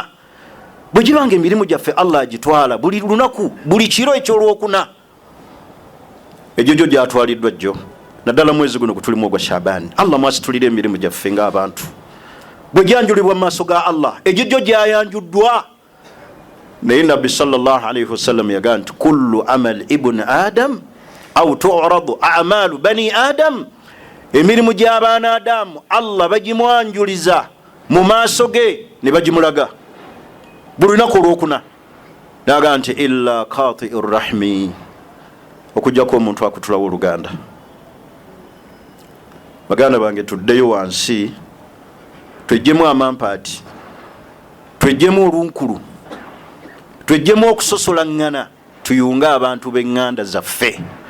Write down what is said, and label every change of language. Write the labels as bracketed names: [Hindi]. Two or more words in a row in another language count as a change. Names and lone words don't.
[Ganda] Bwe gibanga emirimu gyaffe Allah agitwala buli lunaku, buli kiro ekyolwokuna, egyo gyo gyatwaliddwa jjo, naddala mwezi guno gutulimu ogwa Shaabani. Allah mwasitulire emirimu gyaffe ng'abantu, bwe gyanjulibwa mu maaso ga Allah, egyo gyo gyayanjuddwa. Naye Nabbi [Arabic] صلى الله عليه وسلم [Ganda] yagamba nti [Arabic] كل عمل ابن آدم أو تعرض أعمال بني آدم, [Ganda] emirimu gy'abaana Adamu Allah bagimwanjuliza mu maaso ge ne bagimulaga buli lunaku olwokuna. Naga nti [Arabic] إلا قاطع الرحم, [Ganda] okujjako omuntu akutulawo oluganda. Baganda bange, tuddeyo wansi, twejjemu amampaati, twejjemu olunkulu, twejjemu okusosolaŋŋana, tuyunge abantu b'eŋŋanda zaffe.